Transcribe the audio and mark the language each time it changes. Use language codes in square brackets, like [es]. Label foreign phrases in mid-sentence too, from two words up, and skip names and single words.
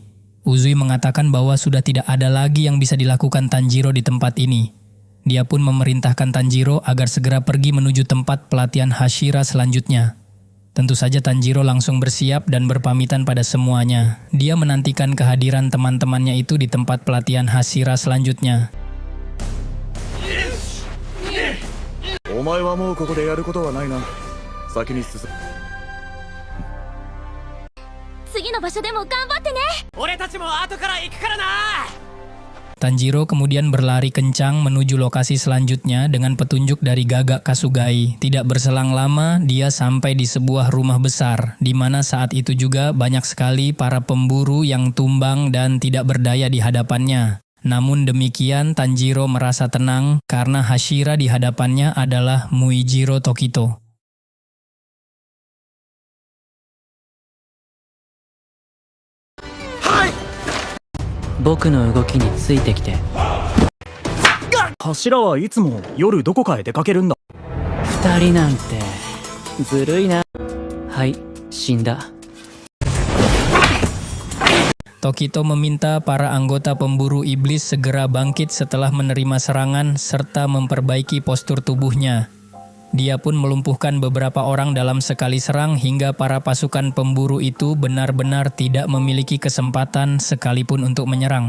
[id] Uzui mengatakan bahwa sudah tidak ada lagi yang bisa dilakukan Tanjiro di tempat ini. Dia pun memerintahkan Tanjiro agar segera pergi menuju tempat pelatihan Hashira selanjutnya. Tentu saja Tanjiro langsung bersiap dan berpamitan pada semuanya. Dia menantikan kehadiran teman-temannya itu di tempat pelatihan Hashira selanjutnya. [ja] お前はもうここでやることはないな。先に進む。次の場所でも頑張ってね。俺たちも後から行くからな。 [id] Tanjiro kemudian berlari kencang menuju lokasi selanjutnya dengan petunjuk dari Gagak Kasugai. Tidak berselang lama, dia sampai di sebuah rumah besar, di mana saat itu juga banyak sekali para pemburu yang tumbang dan tidak berdaya di hadapannya. Namun demikian, Tanjiro merasa tenang karena Hashira di hadapannya adalah Muijiro Tokito. [ja] 僕の動きについてきて。柱はいつも夜どこかへ出かけるんだ。二人なんてずるいな。はい、死んだ。 [id] Tokito meminta para anggota pemburu iblis segera bangkit setelah menerima serangan serta memperbaiki postur tubuhnya. Dia pun melumpuhkan beberapa orang dalam sekali serang hingga para pasukan pemburu itu benar-benar tidak memiliki kesempatan sekalipun untuk menyerang.